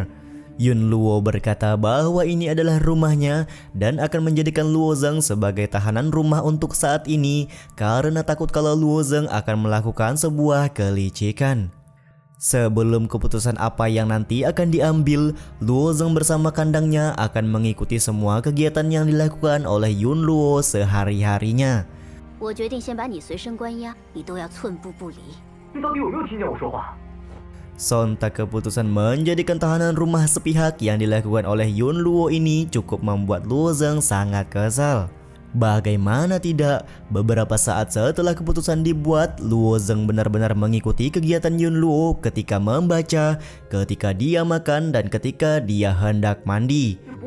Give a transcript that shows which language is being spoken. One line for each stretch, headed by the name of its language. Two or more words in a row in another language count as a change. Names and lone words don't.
Indonesian: Yun Luo berkata bahwa ini adalah rumahnya dan akan menjadikan Luozeng sebagai tahanan rumah untuk saat ini karena takut kalau Luozeng akan melakukan sebuah kelicikan. Sebelum keputusan apa yang nanti akan diambil, Luozeng bersama kandangnya akan mengikuti semua kegiatan yang dilakukan oleh Yun Luo sehari-harinya.
Chinese: 我决定先把你随身关押，你都要寸步不离。你到底有没有听见我说话？
Indonesian: Sontak keputusan menjadikan tahanan rumah sepihak yang dilakukan oleh Yun Luo ini cukup membuat Luo Zeng sangat kesal. Bagaimana tidak, beberapa saat setelah keputusan dibuat, Luo Zeng benar-benar mengikuti kegiatan Yun Luo ketika membaca, ketika dia makan, dan ketika dia hendak mandi.